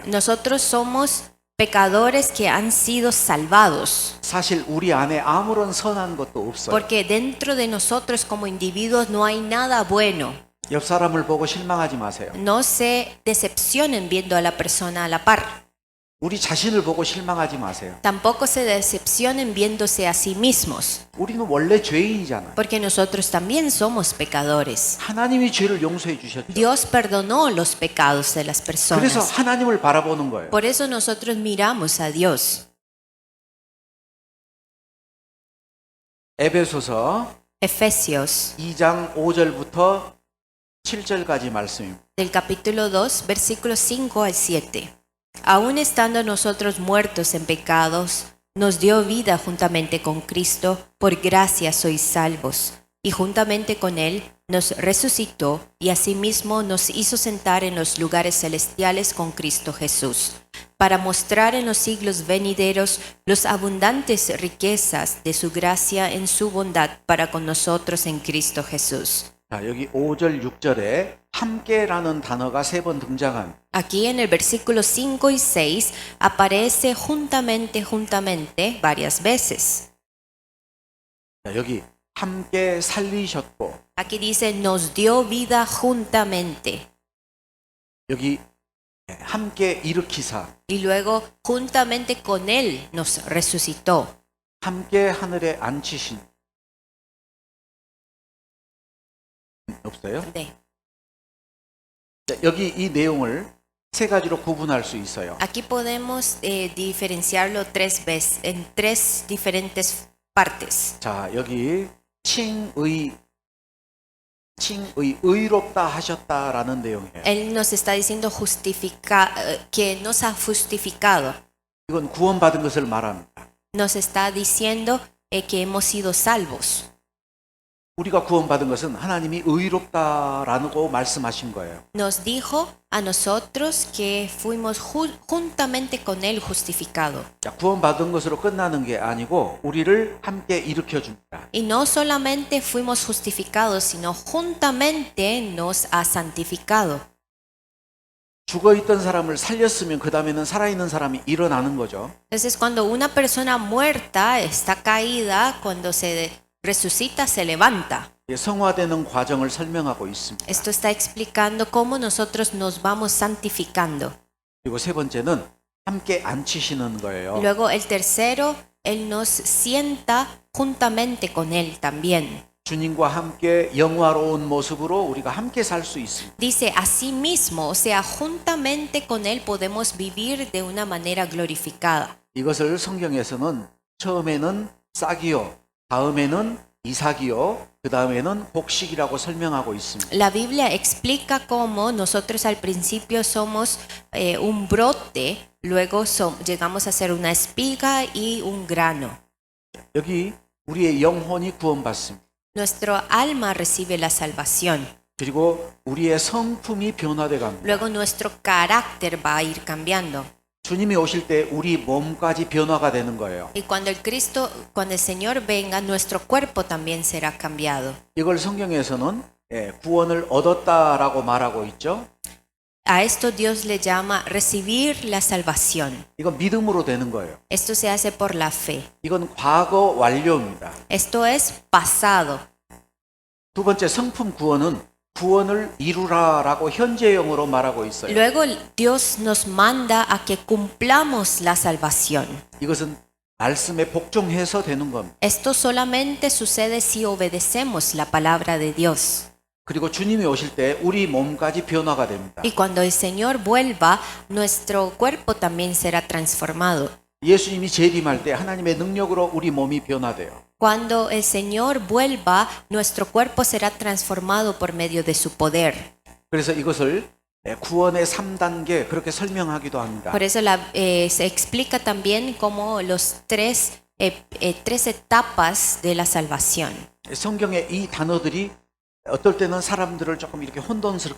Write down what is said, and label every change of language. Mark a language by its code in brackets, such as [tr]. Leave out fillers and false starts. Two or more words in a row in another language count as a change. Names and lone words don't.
[es] Nosotros somos pecadores que han sido salvados. [ko] 사실 우리 안에 아무런 선한 것도 없어요. [es] Porque dentro de nosotros como individuos no hay nada bueno. [ko] 옆 사람을 보고 실망하지 마세요. [es] No se decepcionen viendo a la persona a la par. [ko] 우리 자신을 보고 실망하지 마세요. [es] Tampoco se decepcionen viéndose a sí mismos. [ko] 우리는 원래 죄인이잖아요. [es] Porque nosotros también somos pecadores. [ko] 하나님이 죄를 용서해 주셨죠. [es] Dios perdonó los pecados de las [ko] 그래서 [es] personas. [ko] 하나님을 바라보는 거예요. [es] Por eso nosotros miramos a Dios. [ko] 에베소서 [es] Efesios, [ko] 2장 5절부터 7절까지 말씀입니다. [es] del capítulo 2, versículos 5 al 7. Aún estando nosotros muertos en pecados, nos dio vida juntamente con Cristo, por gracia sois salvos, y juntamente con Él nos resucitó y asimismo nos hizo sentar en los lugares celestiales con Cristo Jesús, para mostrar en los siglos venideros las abundantes riquezas de su gracia en su bondad para con nosotros en Cristo Jesús. [ko] 자, 여기 5절, 6절에 함께라는 단어가 3번 등장한 [es] Aquí en el versículo 5 y 6 aparece juntamente varias veces. [ko] 자, 여기 함께 살리셨고 [es] Aquí dice, nos dio vida juntamente. [ko] 여기 함께 일으키사 [es] Y luego, juntamente con Él nos resucitó. [ko] 함께 하늘에 앉히신 없어요? 네. 자, 여기 이 내용을 세 가지로 구분할 수 있어요. [es] Aquí podemos diferenciarlo en tres diferentes partes. [ko] 자, 여기 의롭다 하셨다라는 내용이에요. [es] Él nos está diciendo que nos ha justificado. [ko] 이건 구원받은 것을 말합니다. [es] Nos está diciendo que hemos sido salvos. [ko] 우리가 구원받은 것은 하나님이 의롭다라고 말씀하신 거예요. [es] Nos dijo a nosotros que fuimos juntamente con Él justificados. [ko] 자, 구원받은 것으로 끝나는 게 아니고 우리를 함께 일으켜 줍니다. [es] Y no solamente fuimos justificados, sino juntamente nos ha santificado. [ko] 죽어 있던 사람을 살렸으면 그 다음에는 살아있는 사람이 일어나는 거죠. [es] Entonces, cuando una persona muerta está caída, cuando se resucita, se levanta. [ko] 성화되는 과정을 설명하고 있습니다. [es] Esto está explicando cómo nosotros nos vamos santificando. [ko] 그리고 세 번째는 함께 앉히시는 거예요. [es] Luego, el tercero, Él nos sienta juntamente con Él también. [ko] 주님과 함께 영화로운 모습으로 우리가 함께 살 수 있습니다. [es] Dice, asimismo, o sea, juntamente con Él podemos vivir de una manera glorificada. [ko] 이것을 성경에서는 처음에는 싹이요, 다음에는 이삭이요, 그 다음에는 곡식이라고 설명하고 있습니다. [es] La Biblia explica cómo nosotros al principio somos un brote, luego llegamos a ser una espiga y un grano. [ko] 여기 우리의 영혼이 구원받습니다. [es] Nuestro alma recibe la salvación. [ko] 그리고 우리의 성품이 변화돼 갑니다. [es] Luego nuestro carácter va a ir cambiando. [ko] 주님이 오실 때 우리 몸까지 변화가 되는 거예요. [es] Y cuando el Señor venga, nuestro cuerpo también será cambiado. [ko] 이걸 성경에서는 구원을 얻었다라고 말하고 있죠. [es] A esto Dios le llama recibir la salvación. [ko] 이건 믿음으로 되는 거예요. [es] Esto se hace por la fe. [ko] 이건 과거 완료입니다. [es] Esto es pasado. [ko] 두 번째 성품 구원은 구원을 이루라라고 현재형으로 말하고 있어요. [es] Luego Dios nos manda a que cumplamos la salvación. [ko] 이것은 말씀에 복종해서 되는 겁니다. [es] Esto solamente sucede si obedecemos la palabra de Dios. [ko] 그리고 주님이 오실 때 우리 몸까지 변화가 됩니다. [es] Y cuando el Señor vuelva, nuestro cuerpo también será transformado. [ko] 예수님이 재림할 때 하나님의 능력으로 우리 몸이 변화돼요. [es] Cuando el Señor vuelva, nuestro cuerpo será transformado por medio de su poder. [ko] 그래서 이것을 구원의 3단계 그렇게 설명하기도 합니다. [es] Por eso se explica también como los tres etapas de la salvación. [ko] 성경의 이 단어들이 어떨 때는 사람들을 조금 이렇게 혼돈스럽게